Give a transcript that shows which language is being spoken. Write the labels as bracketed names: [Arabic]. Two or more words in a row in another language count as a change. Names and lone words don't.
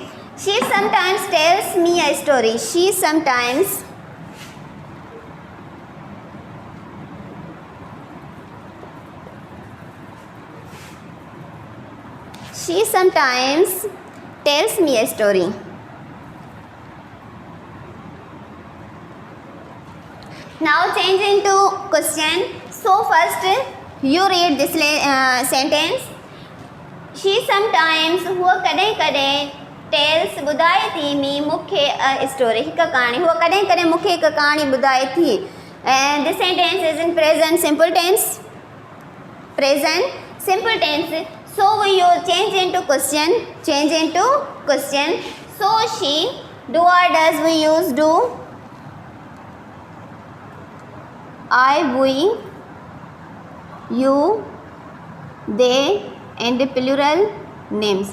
[English] She sometimes tells me a story. She sometimes tells me a story. Now change into question. So first you read this sentence. She sometimes [Sindhi] हुआ कॾहिं कॾहिं tells ॿुधाए थी me मूंखे [English] a story [Sindhi] हिकु कहाणी हुआ कॾहिं कॾहिं मूंखे हिकु कहाणी ॿुधाए थी. [English] And this sentence is in present simple tense. Present simple tense. So we change into question. Change into question. So she, do or does we use do. I, we, you, they, and the plural names.